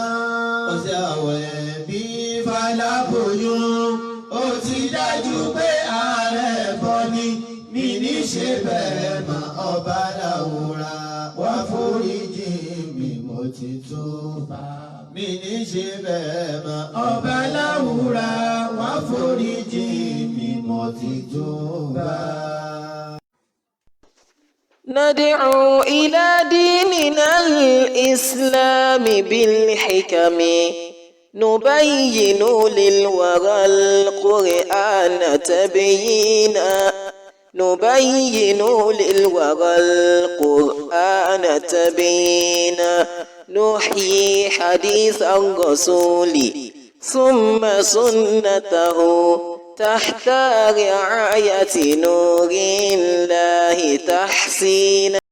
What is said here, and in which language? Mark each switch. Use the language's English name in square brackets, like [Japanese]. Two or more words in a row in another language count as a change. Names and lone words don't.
[Yoruba] ọ̀sẹ̀ àwẹ̀ bí Fálábòyún ó ti dájú pé ààrẹ bọ́ ní mi ní ṣe bẹ́ẹ̀ mọ́. ọba Láwùrà wá foríjì mi mo ti túbà. mi ní ṣe bẹ́ẹ̀ mọ́. ọba Láwùrà wá foríjì mi mo ti túbà. [Arabic] ندعو إلى ديننا الإسلام بالحكم نبين للورى القرآن تبيينا نبين للورى القرآن تبيينا نحيي حديث الرسول ثم سنته تحت رعاية نور الله تحسينا